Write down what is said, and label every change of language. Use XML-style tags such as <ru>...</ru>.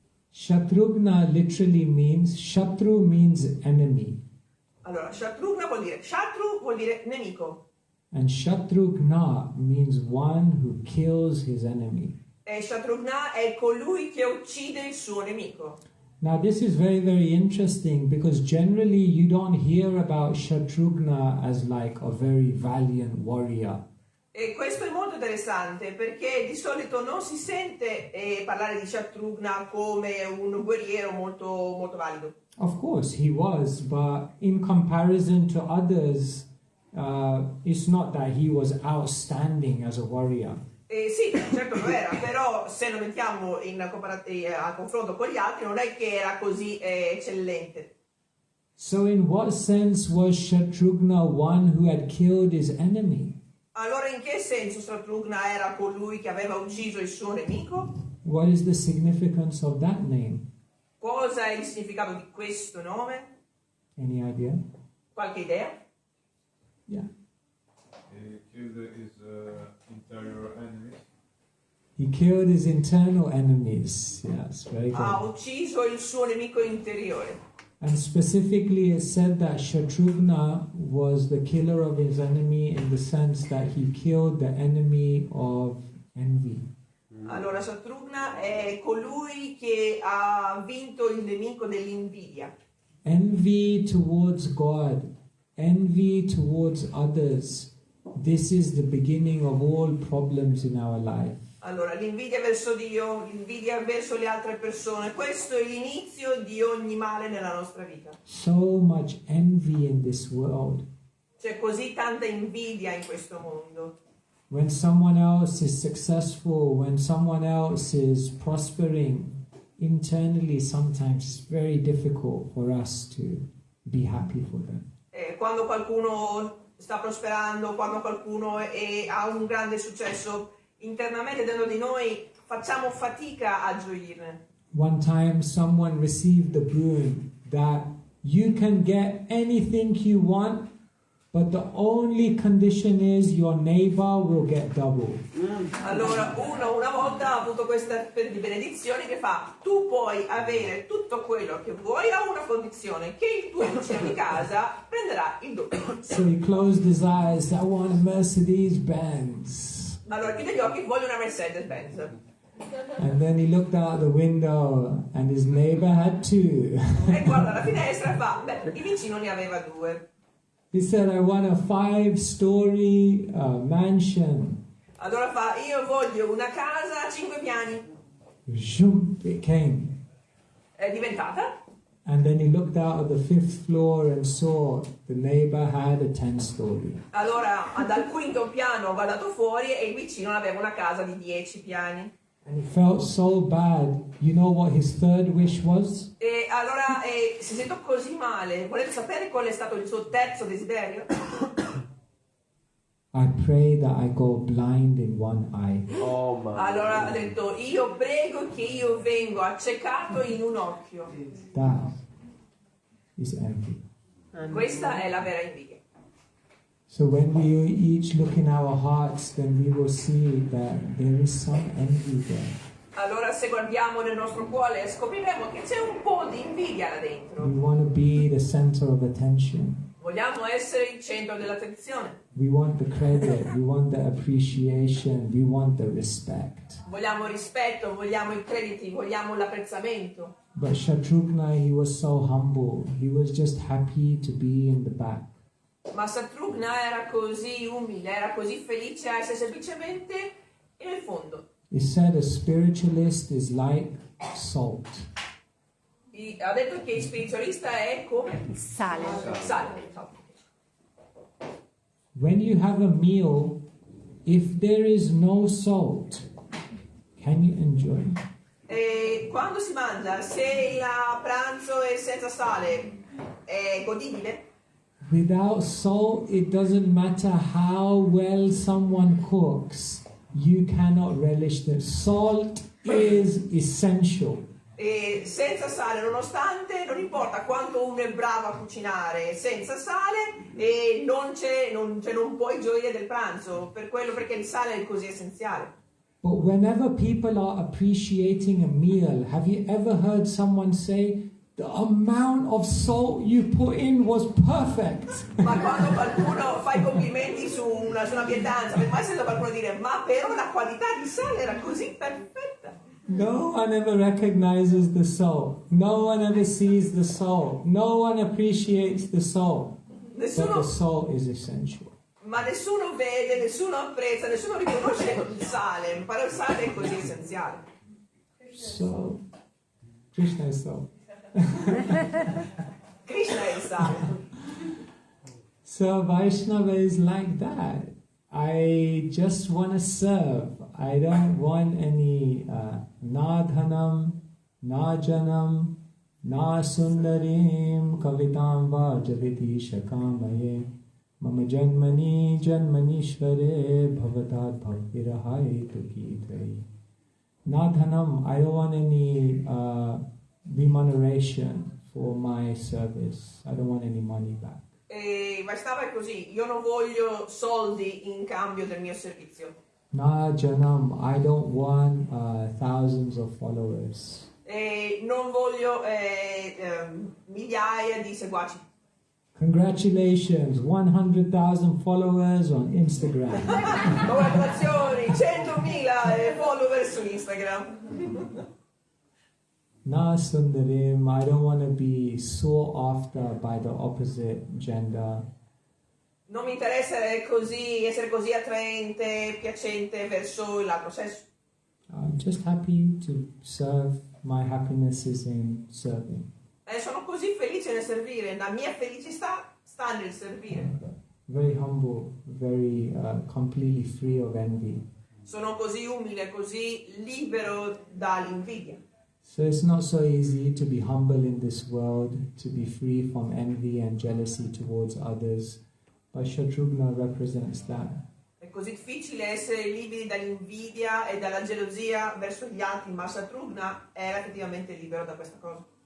<en>Shatrugna literally means, Shatru means enemy.</en> <it>Allora, Shatrugna vuol dire, Shatru vuol dire nemico.</it> <en>And Shatrugna means one who kills his enemy.</en> <it>E Shatrugna è colui che uccide il suo nemico.</it> <en>Now this is very, very interesting because generally you don't hear about Shatrugna as like a very valiant warrior.</en> <it>E questo è molto interessante perché di solito non si sente parlare di Shatrugna come un guerriero molto, molto valido.</it> <en>Of course he was, but in comparison to others, it's not that he was outstanding as a warrior.</en> <it>Sì, certo lo era, però se lo mettiamo a confronto con gli altri non è che era così eccellente.</it> <en>So in what sense was Shatrugna one who had killed his enemy?</en> <it>Allora in che senso Shatrugna era colui che aveva ucciso il suo nemico?</it> <en>What is the significance of that name?</en> <it>Cosa è il significato di questo nome?</it> <en>Any idea?</en> <it>Qualche idea?</it> <en>Yeah. He killed his interior enemies. He killed his internal enemies. Yes, very</en> <it>Ha</it> <en>good.</en> <it>ucciso il suo nemico interiore.</it> <en>And specifically it said that Shatrugna was the killer of his enemy in the sense that he killed the enemy of envy.</en> <it>Allora Shatrugna è colui che ha vinto il nemico dell'invidia.</it> <en>Envy towards God, envy towards others. This is the beginning of all problems in our life.</en> <it>Allora, l'invidia verso Dio, l'invidia verso le altre persone, questo è l'inizio di ogni male nella nostra vita.</it> <en>So much envy in this world.</en> <it>C'è così tanta invidia in questo mondo.</it> <en>When someone else is successful, when someone else is prospering, internally sometimes it's very difficult for us to be happy for them.</en> <it>Quando qualcuno sta prosperando, quando qualcuno ha un grande successo, internamente dentro di noi facciamo fatica a gioirne.</it> <en>One time someone received the boon that you can get anything you want, but the only condition is your neighbor will get double.</en> <it>Allora uno una volta ha avuto questa benedizione che fa: tu puoi avere tutto quello che vuoi a una condizione, che il tuo vicino di casa prenderà il doppio.</it> <en>So he closed his eyes. I want a Mercedes-Benz.</en> <it>Allora chiude gli occhi, voglio una Mercedes-Benz.</it> <en>And then he looked out the window and his neighbor had two.</en> <it>E guarda la finestra e fa: beh, il vicino ne aveva due.</it> <en>He said, I want a 5-story mansion.</en> <it>Allora fa: io voglio una casa a 5 piani.</it> <en>Zoom, it came.</en> <it>È diventata.</it> <en>And then he looked out of the 5th floor and saw the neighbor had a 10-story.</en> <it>Allora dal quinto piano ho guardato fuori e il vicino aveva una casa di 10 piani.</it> <en>And he felt so bad. You know what his third wish was?</en> <it>E allora si sentò così male. Volete sapere qual è stato il suo terzo desiderio?</it> <en>I pray that I go blind in one eye. Oh my.</en> <it>Allora ha detto: io prego che io vengo accecato in un occhio.</it> <en>That is envy.</en> <it>Questa è la vera invidia.</it> <en>So when we each look in our hearts, then we will see that there is some envy there.</en> <it>Allora se guardiamo nel nostro cuore scopriremo che c'è un po' di invidia là dentro.</it> <en>We want to be the center of attention.</en> <it>Vogliamo essere il centro dell'attenzione.</it> <en>We want the credit, we want the appreciation, we want the respect.</en> <it>Vogliamo rispetto, vogliamo i crediti, vogliamo l'apprezzamento.</it> <en>But Shatrugna, he was so humble. He was just happy to be in the back.</en> <it>Ma Shatrugna era così umile, era così felice a essere semplicemente nel fondo.</it> <en>He said a spiritualist is like salt.</en> <it>Ha detto che il spiritualista è come Sale. sale.</it> <en>When you have a meal, if there is no salt, can you enjoy it?</en> <it>E quando si mangia, se il pranzo è senza sale, è godibile?</it> <en>Without salt, it doesn't matter how well someone cooks, you cannot relish it. Salt is essential.</en> <it>E senza sale, nonostante, non importa quanto uno è bravo a cucinare, senza sale e non puoi gioire del pranzo, perché il sale è così essenziale.</it> <en>But whenever people are appreciating a meal, have you ever heard someone say, the amount of salt you put in was perfect?</en> <it>Ma quando qualcuno fa i complimenti su una pietanza, avete mai sentito qualcuno dire, ma però la qualità di sale era così perfetta?</it> <en>No one ever recognizes the salt. No one ever sees the salt. No one appreciates the salt. But the salt is essential.</en> <it>Ma nessuno vede, nessuno apprezza, nessuno riconosce il sale, però il sale è così essenziale.</it> <en>So, Krishna is salt.</en> <it>Krishna è il sale.</it> <en>So Vaishnava is like that. I just want to serve. I don't want any</en> <sa>na dhanam, na janam, na sundarim kavitam va javiti shakamaye mama janmani janmanishvare bhavatat bhavirahai tukitrai. Na dhanam,</sa> <en>I don't want any remuneration for my service. I don't want any money back.</en> <it>E Vaishnava è così, io non voglio soldi in cambio del mio servizio.</it> <sa>Na janam,</sa> <en>I don't want thousands of followers.</en> <it>E non voglio migliaia di seguaci.</it> <en>Congratulations, 100,000 followers on Instagram.</en> <it>Congratulazioni, 100.000 follower su Instagram.</it> <sa>Na sundarim,</sa> <en>I don't want to be sought after by the opposite gender.</en> <it>Non mi interessa essere così attraente, piacente verso l'altro sesso.</it> <en>I'm just happy to serve. My happiness is in serving.</en> <it>Sono così felice nel servire, la mia felicità sta nel servire.</it> <en>Very humble, very completely free of envy.</en> <it>Sono così umile, così libero dall'invidia.</it> <en>So it's not so easy to be humble in this world, to be free from envy and jealousy towards others. But Shatrugna represents that.</en> <it>È così difficile essere liberi dall'invidia e dalla gelosia verso gli altri, ma Shatrugna era effettivamente libero da questa cosa.</it>